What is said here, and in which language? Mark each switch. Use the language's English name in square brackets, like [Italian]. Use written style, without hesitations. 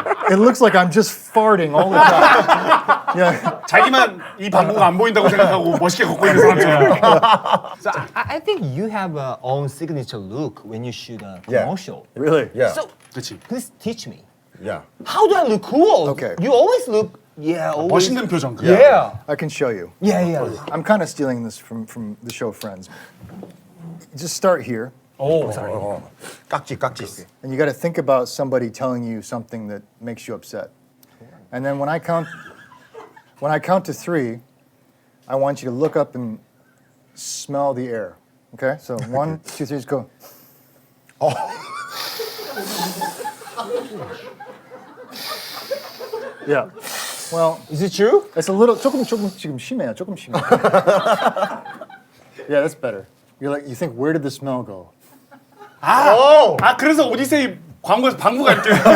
[English] It looks like I'm just farting all the time. Yeah. [Korean] 자기만 이 방구가 안 보인다고 생각하고 멋있게 걷고 있는 사람처럼. [English] So I think you have a own signature look when you shoot a commercial. Really? Yeah. So [Korean] 그렇지. [English] please teach me. Yeah. How do I look cool? Okay. You always look always. [Korean] 멋있는 표정. [English] Yeah. I can show you. Yeah. I'm kind of stealing this from the show Friends. Just start here. [Korean] 깍지. [English] And you got to think about somebody telling you something that makes you upset. And then when I count to 3, I want you to look up and smell the air. Okay? So 1, 2, 3, just go. Yeah. Well, Is it true? it's a little [Korean] 조금 지금 심해요. 조금 심해. [English] Yeah, that's better. You think where did the smell go? [Korean] 그래서 오디세이 광고에서 방구가 있대요.